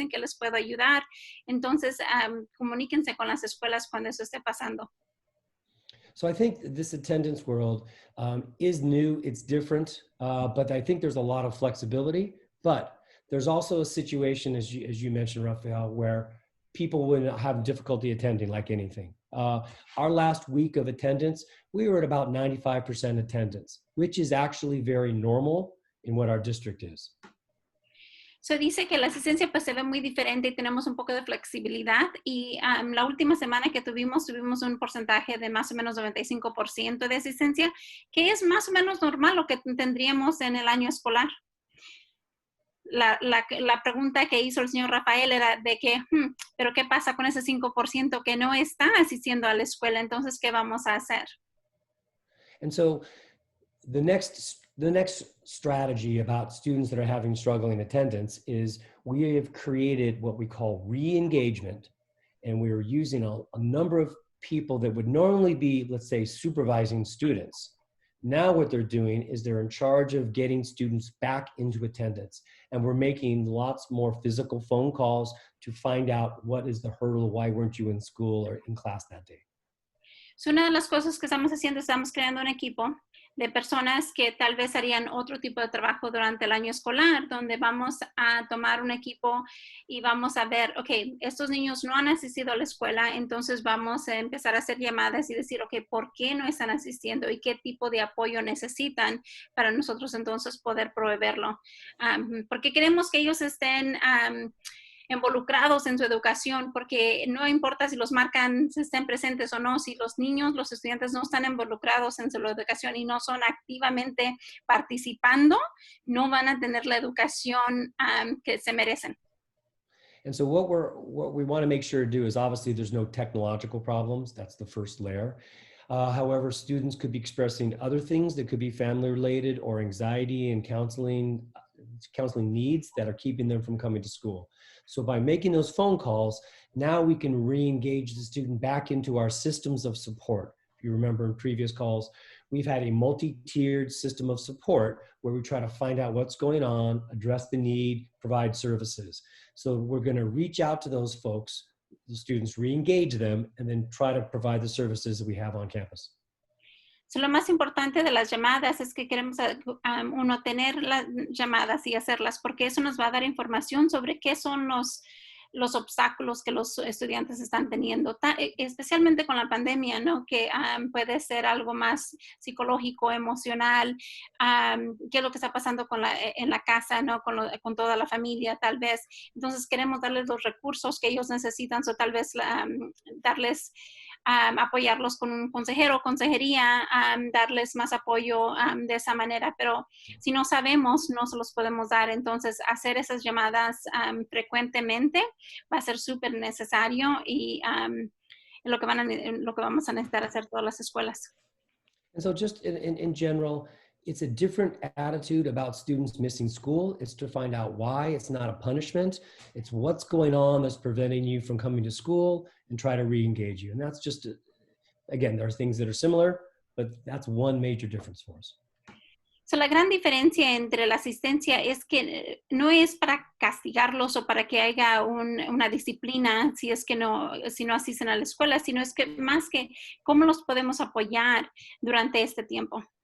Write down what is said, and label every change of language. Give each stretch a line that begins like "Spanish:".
Spanish: ¿En qué les puedo ayudar? Entonces, comuníquense con las escuelas cuando eso esté pasando.
English: So I think this attendance world is new, it's different, but I think there's a lot of flexibility. But there's also a situation, as you mentioned, Rafael, where people will have difficulty attending like anything. Our last week of attendance, we were at about 95% attendance, which is actually very normal in what our district is.
Spanish: So dice que la asistencia pues se ve muy diferente y tenemos un poco de flexibilidad y la última semana que tuvimos un porcentaje de más o menos 95% de asistencia, que es más o menos normal lo que tendríamos en el año escolar. La pregunta que hizo el señor Rafael era de que, pero ¿qué pasa con ese 5% que no está asistiendo a la escuela? Entonces, ¿qué vamos a hacer?
English: And so the next strategy about students that are having struggling attendance is we have created what we call re-engagement, and we are using a number of people that would normally be, let's say, supervising students. Now what they're doing is they're in charge of getting students back into attendance, and we're making lots more physical phone calls to find out what is the hurdle, why weren't you in school or in class that day.
Spanish: So, una de las cosas que estamos haciendo, estamos creando un equipo de personas que tal vez harían otro tipo de trabajo durante el año escolar, donde vamos a tomar un equipo y vamos a ver, ok, estos niños no han asistido a la escuela, entonces vamos a empezar a hacer llamadas y decir, ok, ¿por qué no están asistiendo y qué tipo de apoyo necesitan para nosotros entonces poder proveerlo? Porque queremos que ellos estén involucrados en su educación, porque no importa si los marcan, si estén presentes o no, si los niños, los estudiantes no están involucrados en su educación y no son activamente participando, no van a tener la educación que se merecen.
English: And so what we want to make sure to do is, obviously there's no technological problems. That's the first layer. However, students could be expressing other things that could be family related or anxiety and counseling needs that are keeping them from coming to school. So by making those phone calls, now we can re-engage the student back into our systems of support. If you remember in previous calls, we've had a multi-tiered system of support where we try to find out what's going on, address the need, provide services. So we're going to reach out to those folks, the students, re-engage them, and then try to provide the services that we have on campus.
Spanish: So, lo más importante de las llamadas es que queremos uno tener las llamadas y hacerlas, porque eso nos va a dar información sobre qué son los obstáculos que los estudiantes están teniendo, especialmente con la pandemia, ¿no? Que puede ser algo más psicológico, emocional, qué es lo que está pasando en la casa, ¿no? Con toda la familia, tal vez. Entonces, queremos darles los recursos que ellos necesitan, o tal vez darles apoyarlos con un consejero, consejería, darles más apoyo de esa manera, pero si no sabemos, no se los podemos dar. Entonces, hacer esas llamadas frecuentemente va a ser súper necesario y lo que vamos a necesitar hacer todas las escuelas.
English: And so just in general, it's a different attitude about students missing school. It's to find out why. It's not a punishment. It's what's going on that's preventing you from coming to school and try to re-engage you. And that's just, again, there are things that are similar, but that's one major difference for us.
Spanish: So, la gran diferencia entre la asistencia es que no es para castigarlos o para que haya una disciplina si no asisten a la escuela, sino es que más que cómo los podemos apoyar durante este tiempo.